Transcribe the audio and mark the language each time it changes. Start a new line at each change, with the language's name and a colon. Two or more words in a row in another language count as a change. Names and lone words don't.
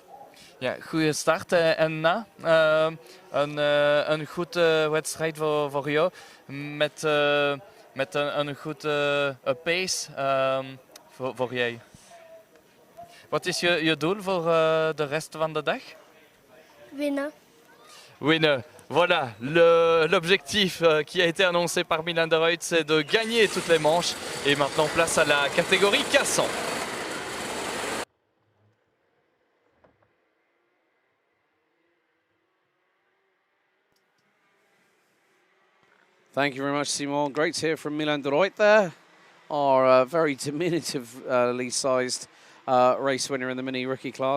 Dutch: Ja, goede start en na een goede wedstrijd voor jou met een goede pace voor jij. Wat is je doel voor de rest van de dag? Winnen. Winnen.
French: Voilà, l'objectif qui a été annoncé par Milan de Ruyter, c'est de gagner toutes les manches. Et maintenant, place à la catégorie 400.
English: Thank you very much, Simon. Great to hear from Milan de Ruyter, our very diminutively sized race winner in the Mini Rookie class.